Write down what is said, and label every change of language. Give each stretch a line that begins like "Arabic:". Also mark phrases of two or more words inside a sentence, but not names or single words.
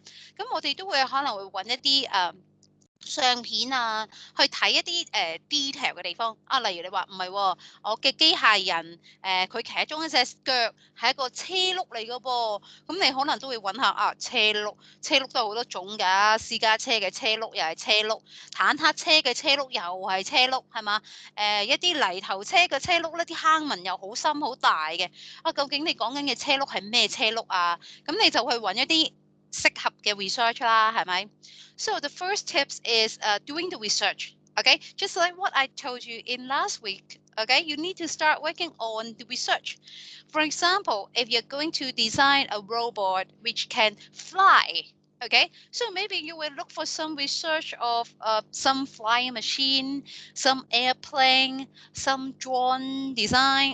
Cantonese: 咁我哋都會可能會揾一啲相片啊，去睇一啲detail 嘅地方例如你話唔係喎，我嘅機械人佢其中一隻腳係一個車轆嚟嘅噃，咁你可能都會揾下車轆都有好多種㗎，私家車嘅車轆又係車轆，坦克車嘅車轆又係車轆，係嘛？一啲泥頭車嘅車轆咧，啲坑紋又好深好大嘅，究竟你講緊嘅車轆係咩車轆啊？咁你就去揾一啲適合嘅 research 啦，係咪？
English: So the first tips is doing the research. Okay, just like what I told you in last week. Okay, you need to start working on the research. For example, if you're going to design a robot which can fly, okay, so maybe you will look for some research of some flying machine, some airplane, some drone design.